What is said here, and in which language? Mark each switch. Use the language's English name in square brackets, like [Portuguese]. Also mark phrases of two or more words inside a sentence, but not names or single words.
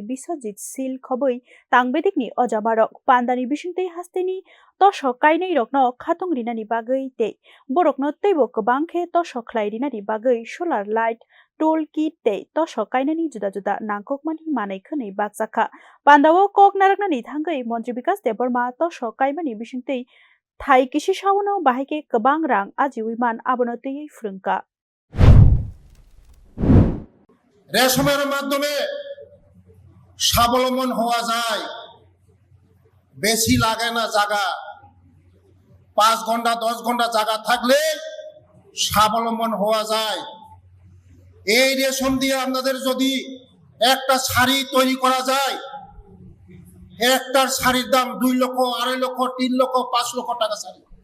[Kok Borok] biswajit sil khoboi tangbedikni ojamarok pandani bisingtei hasteni tosho kainai rokno khatung rinani bagai te borokno teibo kobangkhe tosho khlai rinani bagai [English] solar light toolkit [Kok Borok] te tosho kainani juda juda nangkokmani manai khonei bakjaka pandawo kok naraknani thangai mantri bikas deborma tosho kaimani bisingtei thai kisi sawono bahaike kobang rang ajiwiman abono tei frungka [Bangla] রেশমের মাধ্যমে স্বাবলম্বন হওয়া যায় বেশি লাগে না জায়গা 5 ঘন্টা 10 ঘন্টা জায়গা থাকলে স্বাবলম্বন হওয়া যায় এই রেশম দিয়ে আপনাদের যদি একটা শাড়ি তৈরি করা যায় একটা শাড়ির দাম 2 লক্ষ 2.5 লক্ষ 3 লক্ষ 5 লক্ষ টাকা শাড়ি